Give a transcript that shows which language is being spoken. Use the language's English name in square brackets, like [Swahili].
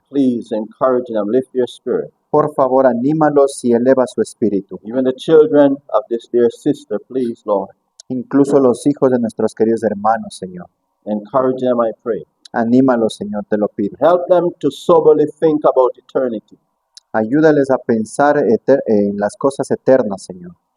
[English] Please encourage them, lift their spirit. [Spanish] Por favor, anímalos y eleva su espíritu. [English] Even the children of this dear sister, please, Lord, [Spanish] Incluso los hijos de nuestros queridos hermanos, Señor. [English] encourage them, I pray. [Spanish] Anímalos, Señor, te lo pido. [English] Help them to soberly think about eternity. [Spanish] Ayúdales a pensar en las cosas eternas, Señor.